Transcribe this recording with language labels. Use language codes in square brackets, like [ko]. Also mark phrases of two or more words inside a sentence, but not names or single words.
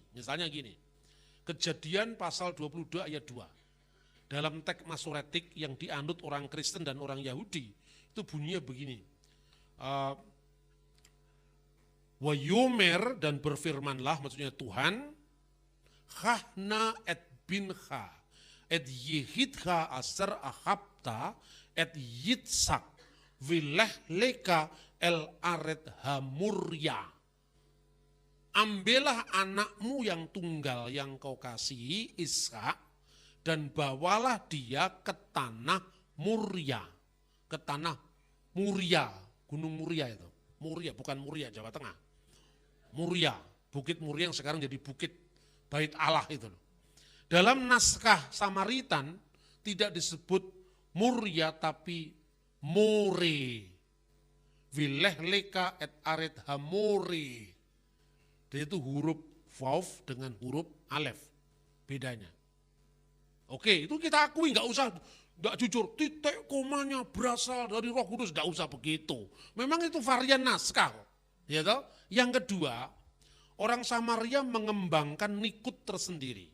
[id] Misalnya gini, Kejadian pasal 22 ayat 2. Dalam teks Masoretik yang dianut orang Kristen dan orang Yahudi, itu bunyinya begini. Wayomer, dan berfirmanlah, maksudnya Tuhan, [he] קח נא את בנך את יחידך אשר אהבת את יצחק ולך לך אל ארץ המריה. [id] Ambillah anakmu yang tunggal yang kau kasihi, Ishak, dan bawalah dia ke tanah Muria. Ke tanah Muria, Gunung Muria itu. Muria, bukan Muria, Jawa Tengah. Muria, Bukit Muria yang sekarang jadi Bukit Bait Allah itu. Dalam naskah Samaritan tidak disebut Muria tapi More. [he] ולך לך את ארץ המורה. [id] Dan itu huruf vav dengan huruf alef. Bedanya. Oke, itu kita akui, nggak usah, nggak jujur. Titik komanya berasal dari Roh Kudus, nggak usah begitu. Memang itu varian naskah. Ya toh? Yang kedua, orang Samaria mengembangkan nikut tersendiri.